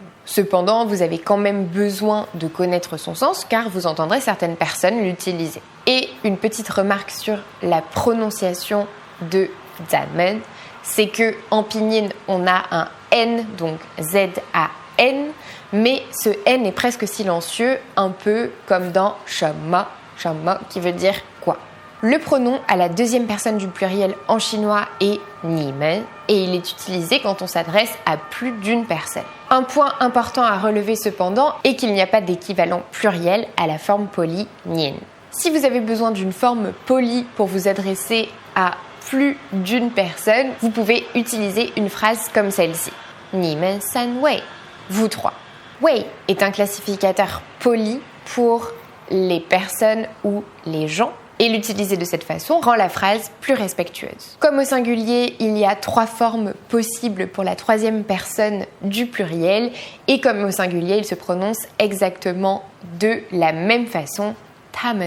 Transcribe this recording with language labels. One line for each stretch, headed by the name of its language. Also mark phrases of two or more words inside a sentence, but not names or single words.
French: Cependant, vous avez quand même besoin de connaître son sens, car vous entendrez certaines personnes l'utiliser. Et une petite remarque sur la prononciation de 咱们, c'est que en pinyin, on a un N, donc Z-A-N, mais ce N est presque silencieux, un peu comme dans
Chinese: 什么, 什么,
French: qui veut dire quoi. Le pronom à la deuxième personne du pluriel en chinois est 你们 et il est utilisé quand on s'adresse à plus d'une personne. Un point important à relever cependant est qu'il n'y a pas d'équivalent pluriel à la forme polie 您. Si vous avez besoin d'une forme polie pour vous adresser à plus d'une personne, vous pouvez utiliser une phrase comme celle-ci.
Chinese: 你们三位,
French: vous trois. Wei est un classificateur poli pour les personnes ou les gens et l'utiliser de cette façon rend la phrase plus respectueuse. Comme au singulier, il y a 3 formes possibles pour la troisième personne du pluriel et comme au singulier, il se prononce exactement de la même façon,
Chinese: 他们.